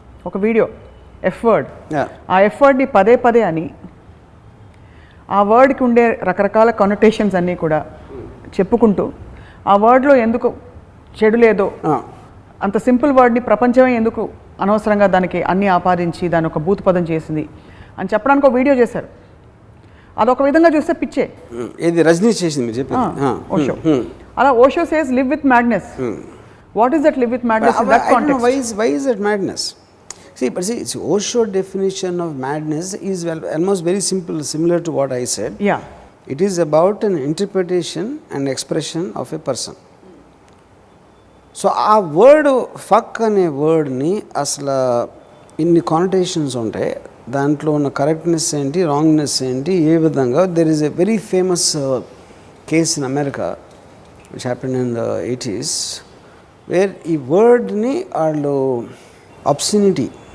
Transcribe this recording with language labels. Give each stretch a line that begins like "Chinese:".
Telugu: ఒక video F word, ఆ F వర్డ్ని పదే పదే అని ఆ వర్డ్కి ఉండే రకరకాల కనొటేషన్స్ అన్నీ కూడా చెప్పుకుంటూ ఆ వర్డ్లో ఎందుకు చెడు లేదో, అంత సింపుల్ వర్డ్ని ప్రపంచమే ఎందుకు అనవసరంగా దానికి అన్నీ ఆపాదించి దాని ఒక భూత పదం చేసింది అని చెప్పడానికి ఒక వీడియో చేశారు. అదొక విధంగా చూస్తే పిచ్చే. ఇది రజనీ చేసింది
English: ఓషో. అలా Osho says live with madness. What is that live with madness in that context? Why is that madness? See, Osho definition of madness is almost very simple, similar to what I said. Yeah. It is about an interpretation and expression of a person.
Telugu: So ఆ word fuck అనే వర్డ్ని అసలు ఇన్ని కానొటేషన్స్ ఉంటాయి, దాంట్లో ఉన్న correctness ఏంటి, రాంగ్నెస్ ఏంటి, ఏ విధంగా.
English: there is a very famous case in America which happened in the 80s where
Telugu: ఈ వర్డ్ని వాళ్ళు
English: obscenity